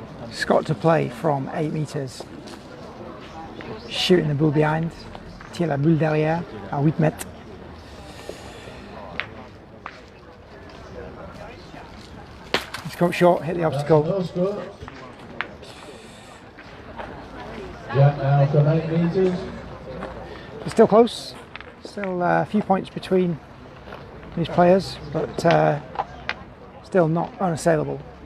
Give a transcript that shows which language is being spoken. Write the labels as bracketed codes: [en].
[en] Scott to play from 8 meters. Shooting the boule behind. [fr] Tire la boule derrière à 8 mètres. [en] He's come short, hit the obstacle. Jack now from 8 meters. It's still close. Still a few points between these players, but still not unassailable.